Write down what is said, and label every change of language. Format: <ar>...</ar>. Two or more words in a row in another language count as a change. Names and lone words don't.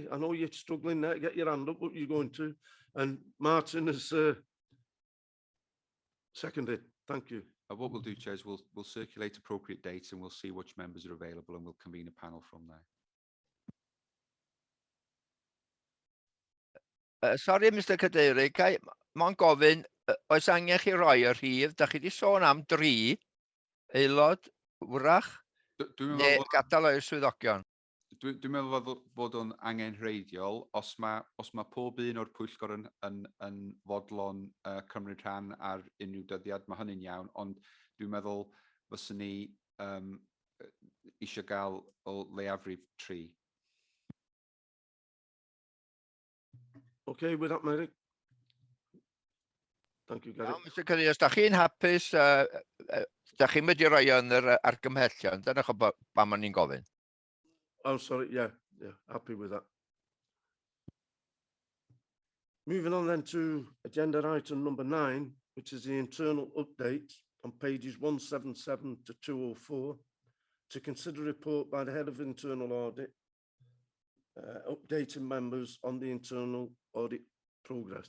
<en>I know you're struggling there to get your hand up, but you're going to. And Martin has seconded. Thank you. What we'll do, Chair, is we'll circulate appropriate dates and we'll see which members are available and we'll convene a panel from there.</en> <cy>Sorry, Mr Cadeirydd, mae'n gofyn, oes angen chi roi y rhif, da chi di sôn am 3 aelod wrach, neu gadael o'r swyddogion? Dwi'n meddwl fod o'n angenrheidiol os ma pob un o'r pwyllgor yn fodlon cymryd rhan ar unrhyw dyddiad, mae hynny'n iawn, ond dwi'n meddwl fyswn ni eisiau gael o leiafrif 3.</cy> <en>Okay, with that, Mary. Thank you, Gary.</en> <cy>Mr Cadeirydd, os da chi'n hapus, da chi'n mynd i roi yn yr argymhellion, dyna ba ma'n ni'n gofyn.</cy> <en>Oh, sorry, yeah, happy with that. Moving on then to agenda item number 9, which is the internal update on pages 177 to 204, to consider a report by the Head of Internal Audit, updating members on the internal audit progress.</en>